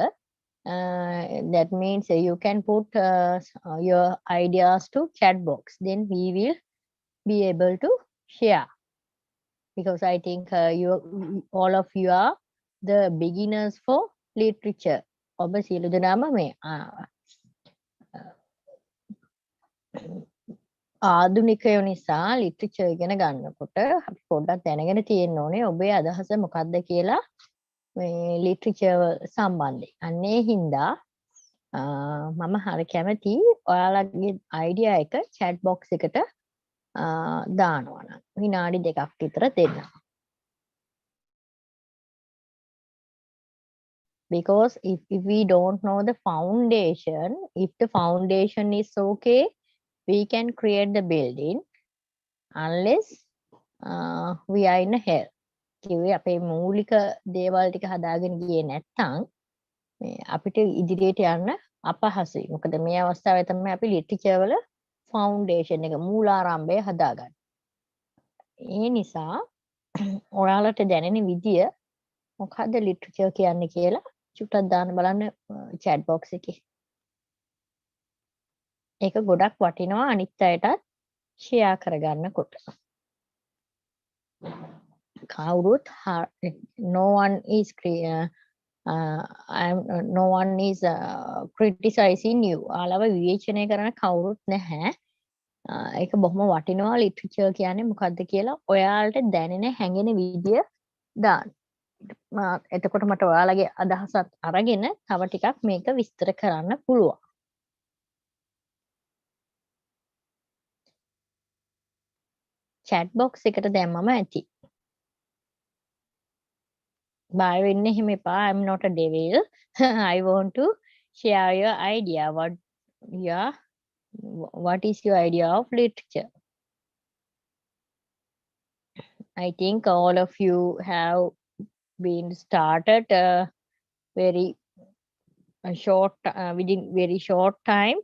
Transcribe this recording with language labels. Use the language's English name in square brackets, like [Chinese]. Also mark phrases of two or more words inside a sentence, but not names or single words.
[English] That means you can put your ideas to chat box. Then we will be able to share. Because I think all of you are the beginners for literature. Obviously, [Sinhala] ආධුනිකයෝ නිසා ලිටරචර් ඉගෙන ගන්නකොට අපි පොඩ්ඩක් දැනගෙන තියෙන්න ඕනේ ඔබේ අදහස මොකක්ද කියලා මේ ලිටරචර් සම්බන්ධයෙන්. අන්නේ හින්දා මම හරි කැමති ඔයාලගේ අයිඩියා එක [English] chat box [Sinhala] එකට දානවා නම් විනාඩි 2ක් විතර දෙන්න. [English] Because if we don't know the foundation, if the foundation is okay, we can create the building unless we are in a hell. [Sinhala] කිව්වේ අපේ මූලික දේවල් ටික හදාගෙන ගියේ නැත්නම් මේ අපිට ඉදිරියට යන්න අපහසුයි. මොකද මේ අවස්ථාවේ තමයි අපි ලිටරචර් වල ෆවුන්ඩේෂන් එක මූලාරම්භය හදාගන්නේ. ඒ නිසා ඔයාලට දැනෙන විදිය මොකද්ද ලිටරචර් කියන්නේ කියලා චුට්ටක් දාන්න බලන්න [English] chat box [Sinhala] එකේ. ඒක ගොඩක් වටිනවා අනිත් අයටත් ෂෙයා කරගන්නකොට. [English] කවුරුත් no one is criticizing you. [Sinhala] ආලව විවේචනය කරන කවුරුත් නැහැ. ඒක බොහොම වටිනවා ලිටරචර් කියන්නේ මොකක්ද කියලා ඔයාලට දැනෙන හැඟෙන විදිය දාන්න. එතකොට මට ඔයාලගේ අදහසත් අරගෙන තව ටිකක් මේක විස්තර කරන්න පුළුවන්. [English] chat box [Sinhala] එකට දැම්මම ඇති. බය වෙන්න එහෙම එපා. [English] I'm not a devil. I want to share your idea. What is your idea of literature? I think all of you have been started very short within very short time.